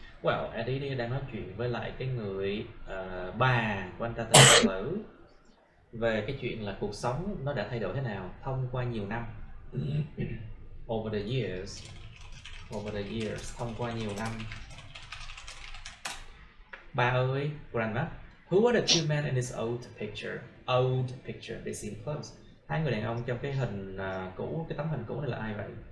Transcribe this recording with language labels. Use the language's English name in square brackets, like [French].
[Vietnamese] Well, Eddie đang nói chuyện với lại cái người bà của anh ta tên là Lữ về cái chuyện là cuộc sống nó đã thay đổi thế nào thông qua nhiều năm. [English] Over the years, [Vietnamese] thông qua nhiều năm. Ba ơi, [English] grandma, who are the two men in this old picture? They seem close. [Vietnamese] Hai người đàn ông trong cái hình cũ, cái tấm hình cũ này là ai vậy?